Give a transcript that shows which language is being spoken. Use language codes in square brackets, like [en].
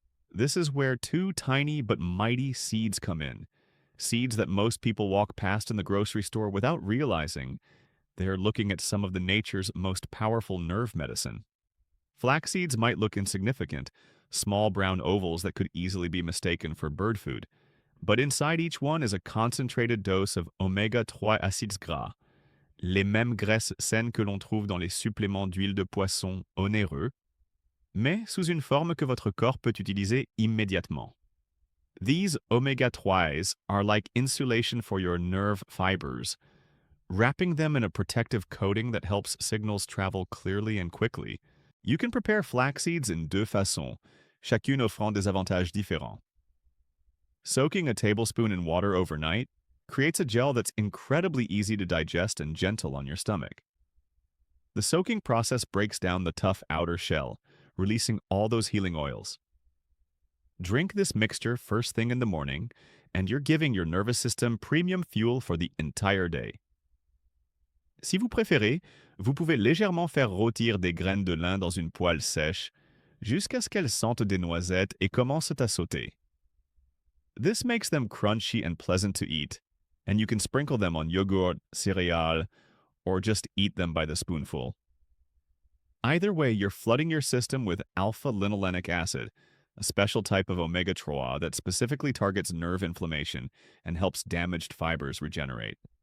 [en] This is where two tiny but mighty seeds come in. Seeds that most people walk past in the grocery store without realizing they're looking at some of the nature's most powerful nerve medicine. Flax seeds might look insignificant, small brown ovals that could easily be mistaken for bird food. But inside each one is a concentrated dose of [fr] oméga-3 acides gras, les mêmes graisses saines que l'on trouve dans les suppléments d'huile de poisson onéreux, mais sous une forme que votre corps peut utiliser immédiatement. [en] These omega-3s are like insulation for your nerve fibers, wrapping them in a protective coating that helps signals travel clearly and quickly. You can prepare flax seeds in [fr] deux façons, chacune offrant des avantages différents. [en] Soaking a tablespoon in water overnight creates a gel that's incredibly easy to digest and gentle on your stomach. The soaking process breaks down the tough outer shell, releasing all those healing oils. Drink this mixture first thing in the morning, and you're giving your nervous system premium fuel for the entire day. [fr] Si vous préférez, vous pouvez légèrement faire rôtir des graines de lin dans une poêle sèche jusqu'à ce qu'elles sentent des noisettes et commencent à sauter. [en] This makes them crunchy and pleasant to eat, and you can sprinkle them on yogurt, cereal, or just eat them by the spoonful. Either way, you're flooding your system with alpha-linolenic acid, a special type of omega-3 that specifically targets nerve inflammation and helps damaged fibers regenerate.